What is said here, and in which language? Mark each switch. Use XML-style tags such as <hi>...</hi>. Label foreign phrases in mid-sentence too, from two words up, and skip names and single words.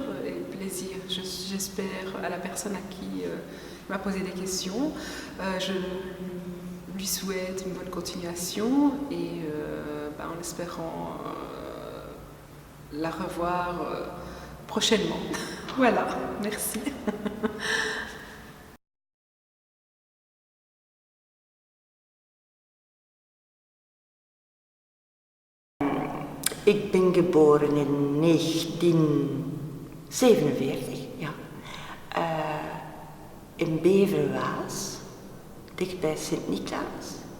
<fr>Et plaisir, j'espère, à la personne à qui m'a posé des questions. Je lui souhaite une bonne continuation et en espérant la revoir prochainement. Voilà, merci.</fr> <nl>Ik ben geboren in 1947, ja. In Beverwaas, dicht bij Sint-Niklaas.</nl>